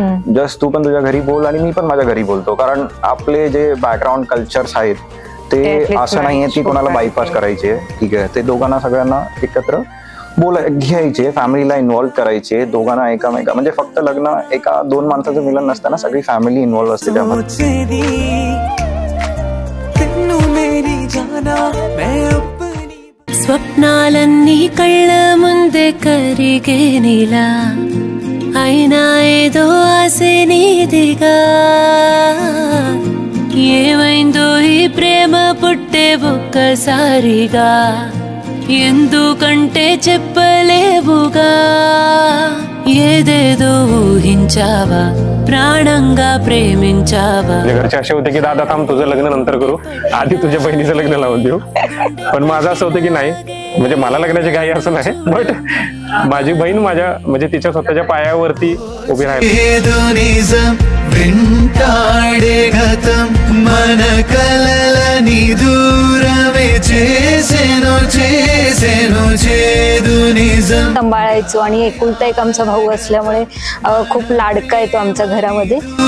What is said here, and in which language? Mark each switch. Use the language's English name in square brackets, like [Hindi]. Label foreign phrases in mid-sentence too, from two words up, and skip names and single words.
[Marathi] जस्ट तू पण तुझ्या घरी बोल आणि मी पण माझ्या घरी बोलतो. कारण आपले जे [English] background cultures [Marathi] आहेत ते असं नाहीये की कोणाला बायपास करायचे, ठीक आहे? ते दोघांना सगळ्यांना एकत्र घ्यायचे, फॅमिलीला इन्व्हॉल्व करायचे, दोघांना एकामेका, म्हणजे फक्त लग्न 1-2 माणसाचं मिलन नसताना सगळी फॅमिली इन्व्हॉल्व असते त्यामध्ये. [Telugu] స్వప్నాలన్నీ కళ్ళ ముందే కరిగే నీలా, అయినా ఏదో ఆసే నీదిగా. ఏమైందో ఈ ప్రేమ పుట్టే ఒక్కసారిగా, ఎందుకంటే చెప్పలేవుగా. ఏదేదో ఊహించావా, ప్రాణంగా ప్రేమించావా. [Marathi] घरचे असे होते की दादा थांब तुझं लग्न नंतर करू, आधी तुझ्या बहिणीचं लग्न लावून देऊ. पण माझं असं होतं की नाही, म्हणजे मला लग्नाची घाई असं नाही, बट माझी बहीण माझ्या म्हणजे तिच्या स्वतःच्या पायावरती उभी राहिली. सांभाळायचो आणि एकुलता एक आमचा भाऊ असल्यामुळे खूप लाडका येतो आमच्या घरामध्ये.